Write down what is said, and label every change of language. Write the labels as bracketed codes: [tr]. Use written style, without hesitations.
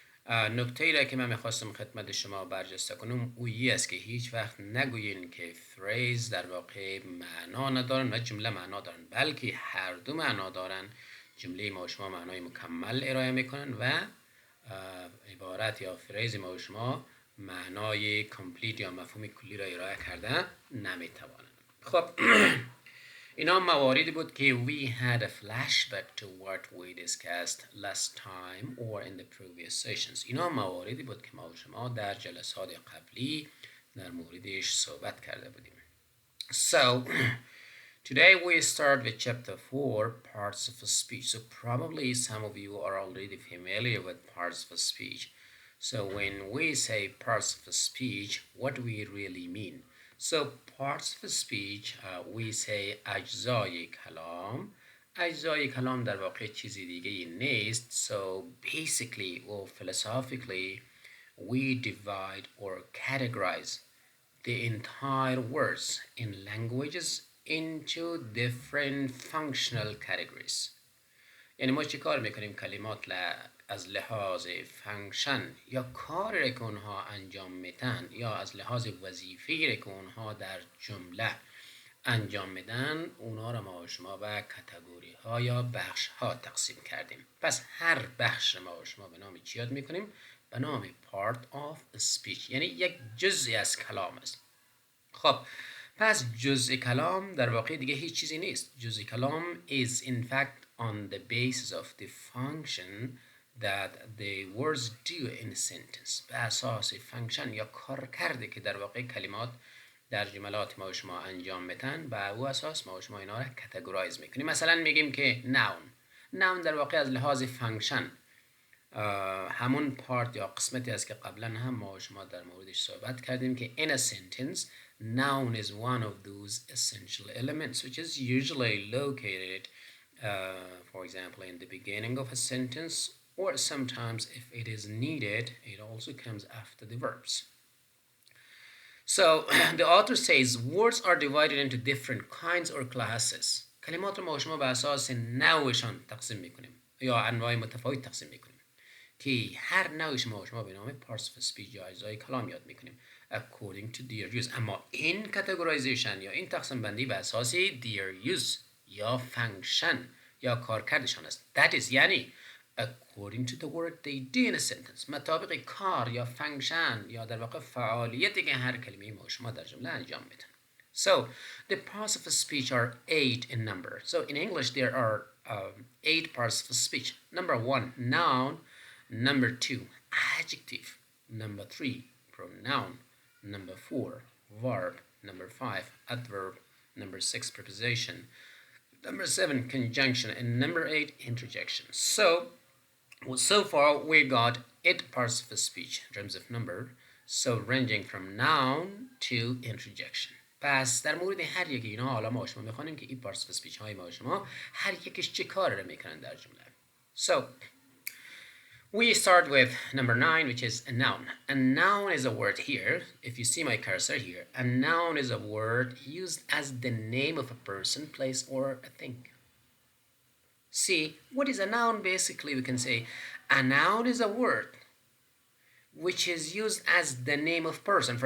[fa] نکته ای را که من میخواستم خدمت شما برجسته کنم اویی است که هیچ وقت نگویین که فریز در واقع معنا ندارن و جمله معنا دارن، بلکه هر دو معنا دارن. جمله ما و شما معنای مکمل ارائه میکنن و عبارت یا فریز ما و شما معنای کامپلیت یا مفهوم کلی را ارائه کرده نمیتوانند. خب اینا مواردی بود که [en] we had a flashback to what we discussed last time or in the previous sessions. [fa] اینا مواردی بود که ما و شما در جلسات قبلی در موردش صحبت کرده بودیم. [en] So today we start with chapter 4, parts of a speech. So probably some of you are already familiar with parts of a speech. So when we say parts of a speech, what do we really mean? So parts of a speech, we say اجزای کلام. [fa] اجزای کلام در واقع چیزی دیگه نیست. [en] So basically or philosophically, we divide or categorize the entire words in languages into different functional categories. [fa] یعنی ما چی کار میکنیم؟ کلمات از لحاظ فانکشن یا کاری که اونها انجام میدن یا از لحاظ وظیفه‌ای که اونها در جمله انجام میدن، اونها را ما و شما به کاتگوری ها یا بخش ها تقسیم کردیم. پس هر بخش ما و شما به نام چی یاد میکنیم؟ به نام part of a speech، یعنی یک جزئی از کلام است. خب پس جزء کلام در واقع دیگه هیچ چیزی نیست. [en] جزء کلام is in fact on the basis of the function that the words do in a sentence. [fa] به اساس فانکشن یا کارکردی که در واقع کلمات در جملات ما و شما انجام میدن، به او اساس ما و شما اینا را کاتگورایز میکنیم. مثلا میگیم که noun در واقع از لحاظ فانکشن همون پارت یا قسمتی است که قبلا هم ما و شما در موردش صحبت کردیم که [en] in a sentence noun is one of those essential elements which is usually located for example in the beginning of a sentence, or sometimes if it is needed it also comes after the verbs. So the author says words are divided into different kinds or classes. [fa] کلمات رو ما و شما به اساس نوعشان تقسیم میکنیم یا انواع متفاوت تقسیم میکنیم که هر نوعش ما و شما به نام parts of speech یا اجزای کلام یاد میکنیم [en] according to their use. [fa] اما این categorization یا این تقسیم بندی به اساس their use یا function یا کارکردشان است. [en] That is [fa] یعنی [en] according to the work they do in a sentence. [fa] مطابق کار یا function یا در واقع فعالیتی که هر کلمه ما شما در جمله انجام میدن. [en] So the parts of a speech are 8 in number. So in English there are 8 parts of a speech. Number 1, noun. Number 2, adjective. Number 3, pronoun. Number 4, verb. Number 5, adverb. Number 6, preposition. Number 7, conjunction. And number 8, interjection. So far we got 8 parts of a speech in terms of number. So ranging from noun to interjection. [fa] پس در مورد هر یکی اینا حالا ما شما میخوانیم که این پارتس آف اسپیچ های ما شما هر یکیش چه کار رو میکنن در جمله. [en] So we start with number 9, which is a noun. A noun is a word here. If you see my cursor here, a noun is a word used as the name of a person, place, or a thing. See, what is a noun? Basically, we can say a noun is a word which is used as the name of person.